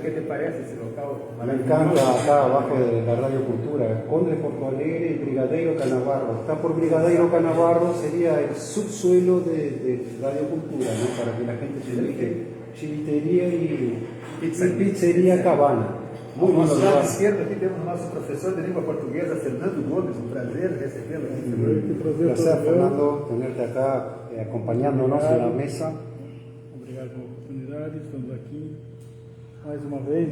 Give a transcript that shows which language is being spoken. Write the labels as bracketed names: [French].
[Spanish] ¿Qué te parece esse local Me [Portuguese] maravilhoso? [Spanish] encanta acá abajo de la Radio Cultura, Conde Porto Alegre y Brigadeiro Canavarro. Está por Brigadeiro Canavarro, sería el subsuelo de Radio Cultura, ¿no? Para que la gente se ubique. Chivitería y pizzería Cabana. [Portuguese] Ao nosso lado esquerdo aqui temos o nosso professor de língua portuguesa, Fernando Gomes. Um prazer recebê-lo aqui. [Spanish] Gracias, Fernando, tenerte acá acompañándonos en la mesa. [Portuguese] Obrigado pela oportunidade, estamos aqui mais uma vez.